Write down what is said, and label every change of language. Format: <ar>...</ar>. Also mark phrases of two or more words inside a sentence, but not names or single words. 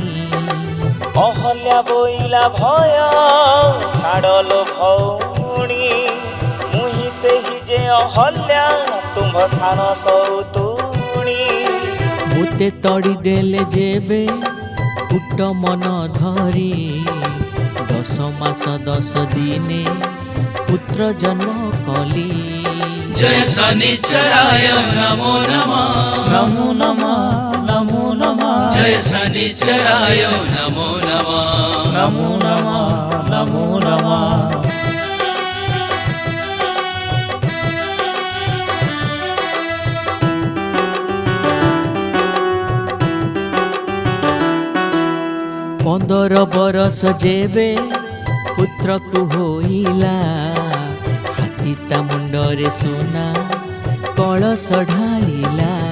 <or>ଅହଲ୍ୟା ବୋଇଲା ଭୟ ଛାଡ଼ଲୋ ଭଉଣୀ ମୁହିଁ ସେହି ଯେ ଅହଲ୍ୟା ତୁମ୍ଭ ସାନ ସଉତୁଣୀ ମୋତେ ତଡ଼ି ଦେଲେ ଯେବେ କୁଟ ମନ ଧରି 10 ମାସ 10 ଦିନେ ପୁତ୍ର ଜନ୍ମ କଲି</or> <sa>जय शनिश्चराय नमो नमः नमो नमः नमो नमः जय शनिश्चराय नमो नमः नमो नमः नमो नमः</sa> <or>ପନ୍ଦର ବରଷ ଯେବେ ପୁତ୍ରକୁ ହୋଇଲା ହାତୀ ତା ମୁଣ୍ଡରେ ସୁନା କଳସ ଢାଳିଲା</or>